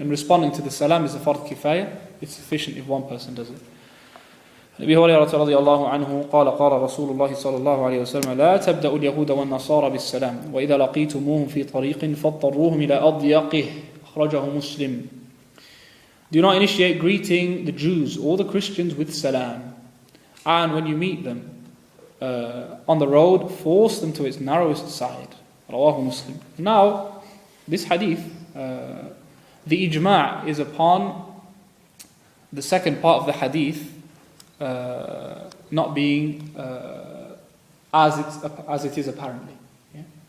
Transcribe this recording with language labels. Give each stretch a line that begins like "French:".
English: And responding to the salam is a fard kifaya. It's sufficient if one person does it.
Arabic: أبي هريرة رضي الله عنه قال قال رسول الله صلى الله عليه وسلم لا تبدأوا اليهود والنصارى بالسلام وإذا لقيتموهم في طريق فاضطروهم إلى أضيقه أخرجه مسلم.
English: Do not initiate greeting the Jews or the Christians with salam, and when you meet them on the road, force them to its narrowest side. Rawahu Muslim. Now, this hadith, the ijma' is upon the second part of the hadith not being as it is apparently. Yeah?